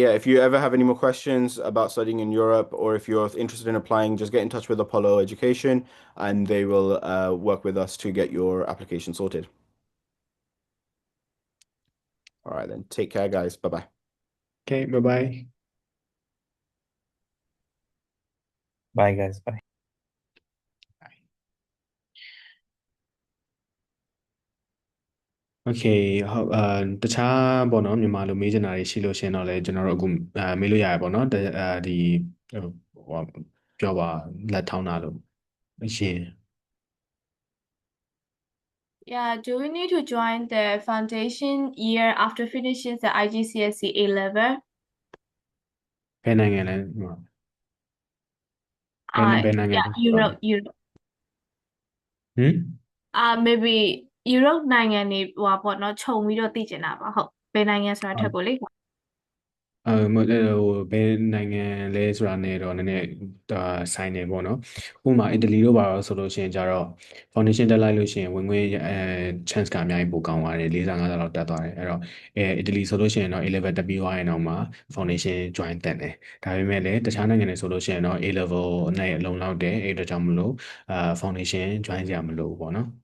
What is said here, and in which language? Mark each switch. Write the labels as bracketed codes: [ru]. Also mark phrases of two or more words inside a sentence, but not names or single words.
[en] Yeah, if you ever have any more questions about studying in Europe, or if you're interested in applying, just get in touch with Apollo Education and they will work with us to get your application sorted. All right, then. Take care, guys. Bye-bye. Okay, bye-bye. Bye, guys. Bye. [my] โอเคဟုတ်တခြားပေါ့နော်မြန်မာလိုမေးချင်တာတွေရှိလို့ရှရင်တော့လဲကျွန်တော်တို့အခုမေးလို့ရတယ်ပေါ့နော်ဒီဟိုပြောပါလက်ထောင်းတာလို့ရှင် [en] Yeah, do we need to join the foundation year after finishing the IGCSE A level? [my] ဘယ်နိုင်ငံလဲဘယ်နိုင်ငံ [en] Yeah, Europe. ဟင် [my] Maybe Europe နိုင်ငံတွေဟိုပေါ့နော်ခြုံပြီးတော့သိချင်တာပါဟုတ်ဘယ်နိုင်ငံဆိုတာထက်ကိုလေ ဟိုဘယ်နိုင်ငံလဲဆိုတာနဲ့တော့နည်းနည်းဆိုင်နေပေါ့နော်ဥပမာအီတလီတို့ပါတော့ဆိုလို့ရှိရင်ကြတော့ foundation တက်လိုက်လို့ရှိရင်ဝင်ခွင့်chance ကအများကြီးပိုကောင်းသွားတယ်45လောက်တက်သွားတယ်အဲ့တော့အီတလီဆိုလို့ရှိရင်တော့ A level တက်ပြီးသွားရင်တော့မှ [en] foundation join [my] တက်တယ်ဒါပေမဲ့လည်းတခြားနိုင်ငံတွေဆိုလို့ရှိရင်တော့ A level နဲ့လုံလောက်တယ်အဲ့အတွက်ကြောင့်မလို့ [en] foundation join [my] စရာမလိုဘူးပေါ့နော်